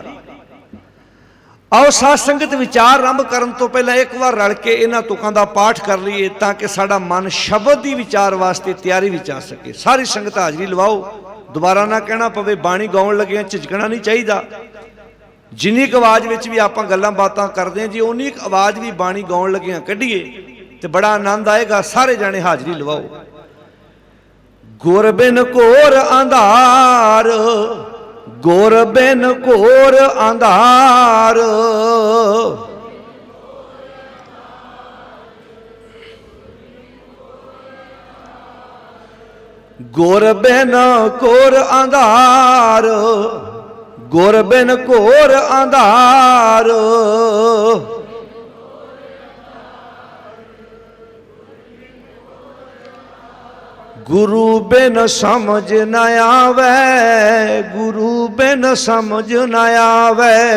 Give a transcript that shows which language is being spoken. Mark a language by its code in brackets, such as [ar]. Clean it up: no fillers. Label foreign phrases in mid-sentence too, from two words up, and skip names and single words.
[pa] ਆਓ ਸਾਧ ਸੰਗਤ ਵਿਚਾਰ ਆਰੰਭ ਕਰਨ ਤੋ ਪਹਿਲਾ ਇਕ ਬਾਰ ਰਲ ਕੇ ਇਨ੍ਹਾਂ ਤੁਕਾਂ ਦਾ ਪਾਠ ਕਰ ਲਈਏ, ਤਾਕਿ ਸਾਡਾ ਮਨ ਸ਼ਬਦ ਕੀ ਵਿਚਾਰ ਵਾਸਤੇ ਤਿਆਰੀ ਵਿਚ ਆ ਸਕੇ। ਸਾਰੀ ਸੰਗਤ ਹਾਜ਼ਰੀ ਲਵਾਓ, ਦੋਬਾਰਾ ਨਾ ਕਹਿਣਾ ਪਵੇ ਬਾਣੀ ਗਾਉਣ ਲੱਗੇ ਝਿਜਕਣਾ ਨਹੀਂ ਚਾਹੀਦਾ। ਜਿੰਨੀ ਕ ਆਵਾਜ਼ ਵਿਚ ਭੀ ਆਪਾਂ ਗੱਲਾਂ ਬਾਤਾਂ ਕਰਦੇ ਹਾਂ, ਜੀ ਉੱਨੀ ਕ ਆਵਾਜ਼ ਭੀ ਬਾਣੀ ਗਾਉਣ ਲੱਗੇ ਕੱਢੀਏ ਤੋ ਬੜਾ ਆਨੰਦ ਆਏਗਾ। ਸਾਰੇ ਜਾਣੇ ਹਾਜ਼ਰੀ ਲਵਾਓ। ਗੁਰ ਬਿਨ ਘੋਰ ਅੰਧਾਰ, ਗੁਰ ਬਿਨ ਘੋਰ ਅੰਧਾਰ, ਗੁਰ ਬਿਨ ਘੋਰ ਅੰਧਾਰ, ਗੁਰ ਬਿਨ ਘੋਰ ਅੰਧਾਰ, ਗੁਰੂ ਬਿਨ ਸਮਝ ਨ ਆਵੇ, ਗੁਰੂ ਬਿਨ ਸਮਝ ਨ ਆਵੇ, गुरु बिन समझ न आवे,